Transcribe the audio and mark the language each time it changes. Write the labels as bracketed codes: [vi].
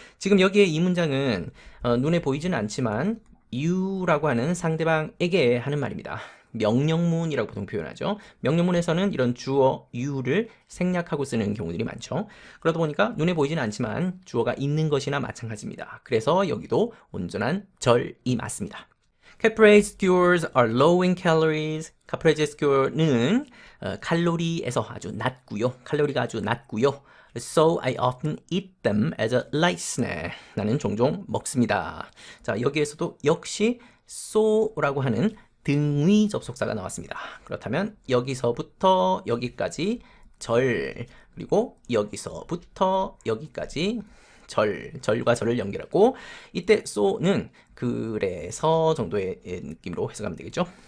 [ko] 지금 여기에 이 문장은 눈에 보이지는 않지만 you라고 하는 상대방에게 하는 말입니다. 명령문이라고 보통 표현하죠. 명령문에서는 이런 주어 you를 생략하고 쓰는 경우들이 많죠. 그러다 보니까 눈에 보이지는 않지만 주어가 있는 것이나 마찬가지입니다. 그래서 여기도 온전한 절이 맞습니다. [en] Caprese skewers are low in calories. [ko] Caprese skewer는 칼로리에서 아주 낮고요. 칼로리가 아주 낮고요. [en] So I often eat them as a light snack. [ko] 나는 종종 먹습니다. 자, 여기에서도 역시 so라고 하는 등위 접속사가 나왔습니다. 그렇다면 여기서부터 여기까지 절, 그리고 여기서부터 여기까지 절과 절을 연결하고 이때 so는 그래서 정도의 느낌으로 해석하면 되겠죠.